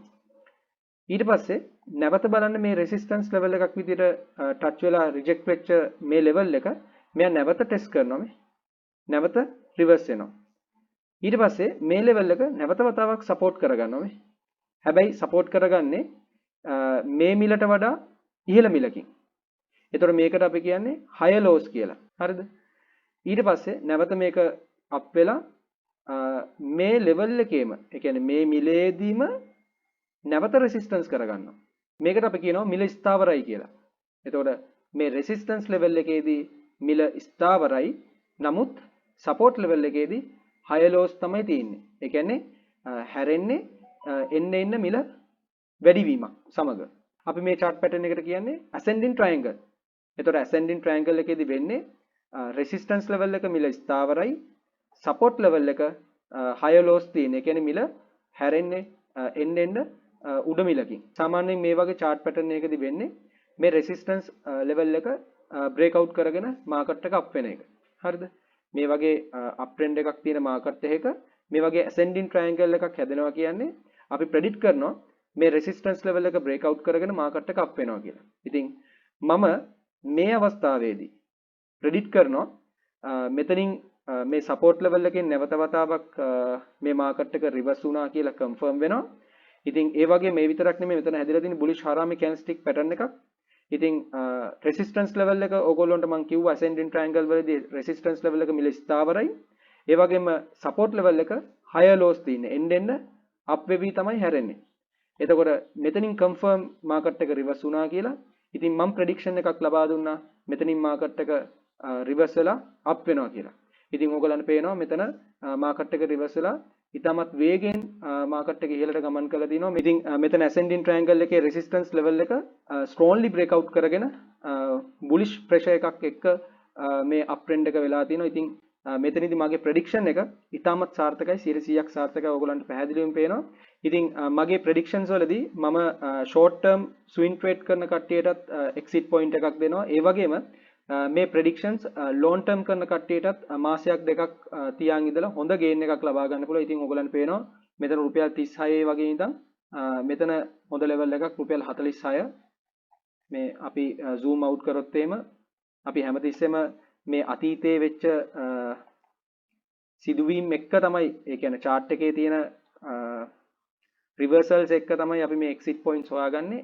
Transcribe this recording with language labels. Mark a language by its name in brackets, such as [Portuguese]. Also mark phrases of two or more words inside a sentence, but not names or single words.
[Sinhala] ඊට පස්සේ නැවත බලන්න මේ [English] resistance level [Sinhala] එකක් විදිහට ටච් වෙලා රිජෙක්ට් වෙච්ච මේ ලෙවල් එක මෙයා නැවත ටෙස්ට් කරනවා. මේ නැවත රිවර්ස් වෙනවා. ඊට පස්සේ මේ ලෙවල් එක නැවත වතාවක් සපෝට් කරගන්නවා. මේ හැබැයි සපෝට් කරගන්නේ මේ මිලට වඩා ඉහළ මිලකින්. ඒතර මේකට අපි කියන්නේ [English] higher lows [Sinhala] කියලා. හරිද? ඊට පස්සේ නැවත මේක අප් වෙලා මේ ලෙවල් එකේම ඒ කියන්නේ මේ මිලේදීම නැවත රෙසිස්ටන්ස් කරගන්නවා. මේකට අපි කියනවා මිල ස්ථාවරයි කියලා. එතකොට මේ [English] resistance level [Sinhala] එකේදී මිල ස්ථාවරයි. නමුත් [English] support level [Sinhala] එකේදී [English] higher lows [Sinhala] තමයි තියෙන්නේ. ඒ කියන්නේ හැරෙන්නේ එන්න මිල වැඩිවීමක් සමග. අපි මේ [English] chart pattern [Sinhala] එකට කියන්නේ [English] ascending triangle. [Sinhala] එතකොට [English] ascending triangle [Sinhala] එකේදී වෙන්නේ [English] resistance level [Sinhala] එක මිල ස්ථාවරයි, [English] support level [Sinhala] එක [English] higher lows [Sinhala] තියෙන. ඒ කියන්නේ මිල හැරෙන්නේ එන්න උඩ මිලකින්. සාමාන්‍යයෙන් මේ වගේ [English] chart pattern [Sinhala] එකකදී වෙන්නේ මේ [English] resistance level [Sinhala] එක [English] break out [Sinhala] කරගෙන market එක up වෙන එක. හරිද? මේ වගේ uptrend එකක් තියෙන market එකක මේ වගේ [English] ascending triangle [Sinhala] එකක් හැදෙනවා කියන්නේ අපි predict කරනවා මේ [English] resistance level [Sinhala] එක [English] break out [Sinhala] කරගෙන market එක up වෙනවා කියලා. ඉතින් මම මේ අවස්ථාවේදී predict කරනවා මෙතනින් මේ [English] support level [Sinhala] එකෙන් නැවත වතාවක් මේ market එක reverse වුණා කියලා confirm වෙනවා. ඉතින් ඒ වගේ මේ විතරක් නෙමෙයි මෙතන හැදිලා තියෙන [English] bullish harami candlestick pattern [Sinhala] එකක්. ඉතින් [English] resistance level [Sinhala] එක ඕගොල්ලන්ට මම කිව්වා [English] ascending triangle [Sinhala] වලදී [English] resistance level [Sinhala] එක මිල ස්ථාවරයි. ඒ වගේම [English] support level [Sinhala] එක [English] higher lows [Sinhala] තියෙන්නේ. එන්න up වෙවි තමයි හැරෙන්නේ. එතකොට මෙතනින් [English] confirm market [Sinhala] එක reverse වුණා කියලා. ඉතින් මම prediction එකක් ලබා දුන්නා මෙතනින් market එක reverse වෙලා up වෙනවා කියලා. ඉතින් ඕගලන්ට පේනවා මෙතන market එක reverse වෙලා ඉතාමත් වේගෙන් market එක ඉහළට ගමන් කරලා තිනවා. ඉතින් මෙතන [English] ascending triangle [Sinhala] එකේ [English] resistance level [Sinhala] එක [English] strongly break out [Sinhala] කරගෙන [English] bullish pressure [Sinhala] එකක් එක්ක මේ uptrend එක වෙලා තිනවා. ඉතින් මෙතනදී මගේ prediction එක ඉතාමත් සාර්ථකයි 100%ක් සාර්ථකයි ඕගලන්ට පැහැදිලිවම පේනවා. ඉතින් මගේ predictions වලදී මම [English] short term swing trade [Sinhala] කරන කට්ටියටත් [English] exit point [Sinhala] එකක් දෙනවා. ඒ වගේම මේ predictions [English] long term [Sinhala] කරන කට්ටියටත් මාසයක් දෙකක් තියාන් ඉඳලා හොඳ gain එකක් ලබා ගන්න පුළුවන්. ඉතින් ඕගලන්ට පේනවා මෙතන රුපියල් 36 වගේ ඉඳන් මෙතන හොඳ level එකක් රුපියල් 46 මේ අපි [English] zoom out [Sinhala] කරොත් එහෙම අපි හැමතිස්සෙම මේ අතීතයේ වෙච්ච සිදුවීම් එක්ක තමයි ඒ කියන්නේ chart එකේ තියෙන reversals එක්ක තමයි අපි මේ [English] exit points [Sinhala] හොයාගන්නේ.